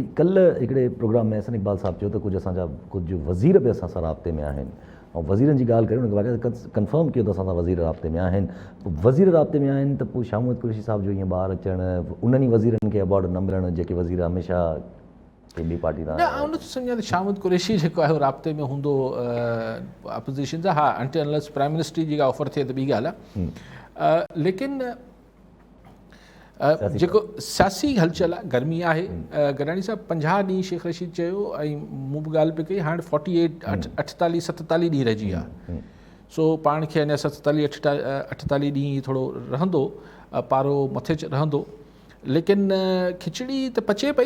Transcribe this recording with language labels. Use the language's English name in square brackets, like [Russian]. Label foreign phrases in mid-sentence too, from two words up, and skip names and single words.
[Sindhi] कल्ह हिकिड़े प्रोग्राम में हसन इक़बाल साहब चयो त कुझु असांजा कुझु वज़ीर बि असां सां राब्ते में आहिनि, ऐं वज़ीरनि जी ॻाल्हि करियो उनखे कंफर्म कयो त असां सां वज़ीर राब्ते में आहिनि। वज़ीर राब्ते में आहिनि त पोइ शाह महमूद कुरैशी साहब जो ईअं ॿार अचणु, उन्हनि ई वज़ीरनि खे अवॉर्ड न मिलणु जेके वज़ीर हमेशह ॿी पार्टी न आउं नथो सम्झां त शाह महमूद कुरैशी जेको आहे राब्ते में हूंदो अपोज़िशन सां। हा, [English] until unless prime minister [Sindhi] जी ऑफर थिए त ॿी ॻाल्हि आहे, लेकिन जेको सियासी हलचल आहे गर्मी आहे। गडानी साहब 50 ॾींहं शेख रशीद चयो ऐं मूं बि ॻाल्हि पई कई, हाणे 48-47 ॾींहं रहिजी विया। सो पाण खे अञा 47-48 ॾींहं थोरो रहंदो, पारो मथे रहंदो, लेकिन खिचड़ी त पचे पई।